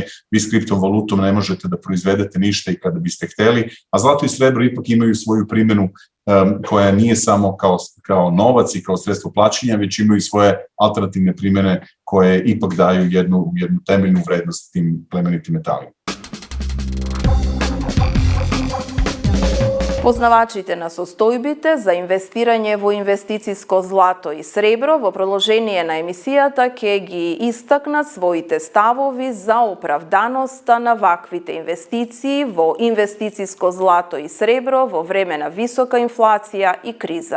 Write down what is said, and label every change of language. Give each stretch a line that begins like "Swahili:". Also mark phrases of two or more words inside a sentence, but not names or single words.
Serbian: Vi s kriptovalutom ne možete da proizvedete ništa i kada biste hteli, a zlato i srebro ipak imaju svoju primenu koja nije samo kao novac i kao sredstvo plaćanja, već imaju i svoje alternativne primene koje ipak daju jednu temeljnu vrednost tim plemenitim metalima.
Macedonian: Познавачите на состојбите за инвестирање во инвестицијско злато и сребро во продолжение на емисијата ќе ги истакнат своите ставови за оправданоста на ваквите инвестиции во инвестицијско злато и сребро во време на висока инфлација и криза.